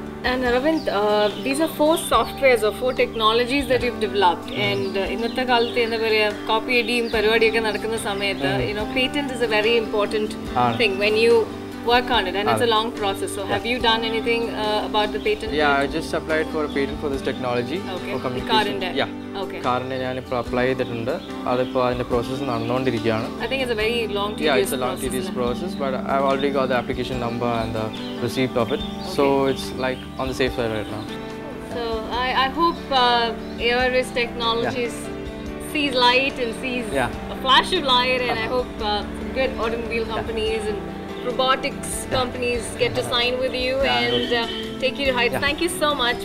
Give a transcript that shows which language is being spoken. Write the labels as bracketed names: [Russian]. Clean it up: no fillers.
[English] And Arvind, these are 4 softwares or 4 technologies that you've developed. And [Malayalam] ഇന്നത്തെ കാലത്ത് എന്താ പറയാ copy അടിയും പരിപാടിയൊക്കെ നടക്കുന്ന സമയത്ത് [English] patent is a very important thing when you work on it, and it's a long process. So have you done anything about the patent? Yeah, I just applied for a patent for this technology. Okay. For communication. Yeah. Okay. [Malayalam] കാറിന് ഞാൻ ഇപ്പോൾ apply ചെയ്തിട്ടുണ്ട്. അതിപ്പോൾ അതിൻ്റെ process നടന്നുകൊണ്ടിരിക്കുകയാണ്. [English] I think it's a very long, tedious Yeah, it's a long, tedious process, but I've already got the application number and the receipt of it. So it's like on the safe side right now. So I hope ARS Technologies sees light and sees a flash of light, and I hope good automobile companies and robotics companies get to sign with you and take you to heights. Thank you so much.